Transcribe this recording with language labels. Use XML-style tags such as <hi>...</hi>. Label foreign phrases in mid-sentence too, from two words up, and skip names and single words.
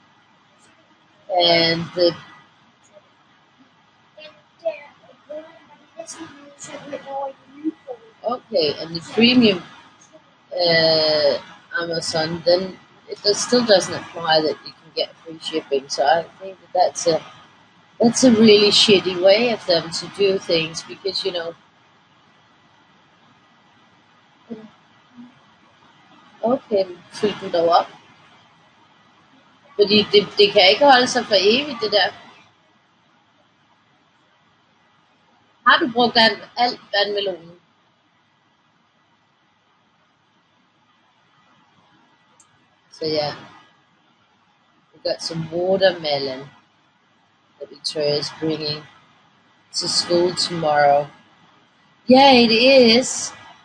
<en>And and the premium Amazon, then still doesn't apply that you can get free shipping. So I think that's a really shitty way of them to do things because okay,</en> <da>fyldt den dog op. Fordi det kan ikke holde sig for evigt, det der. Har du brugt alt vandmelonen?</da> <en>So yeah, we got some watermelon that Victoria is bringing to school tomorrow. Yeah, it is.</en>